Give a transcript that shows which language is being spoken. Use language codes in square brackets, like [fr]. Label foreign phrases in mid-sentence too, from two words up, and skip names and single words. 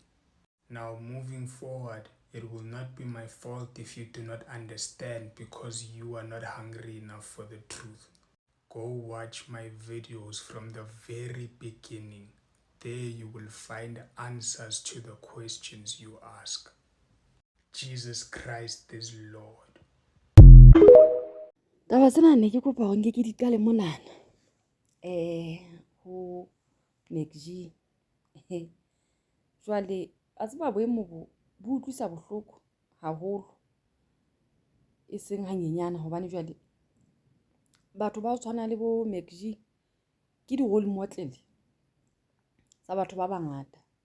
[en] Now, moving forward, it will not be my fault if you do not understand because you are not hungry enough for the truth. Go watch my videos from the very beginning. There you will find answers to the questions you ask. Jesus Christ is Lord. [st] Taba tsena ne ke kopa hore ke di qale monana ho Macg. Jwale a tseba boemo bo utlwisa bohloko haholo e seng hanyenyana hobane jwale batho ba tshwana le bo Macg ke di [en] role model [st] tsa batho ba bangata.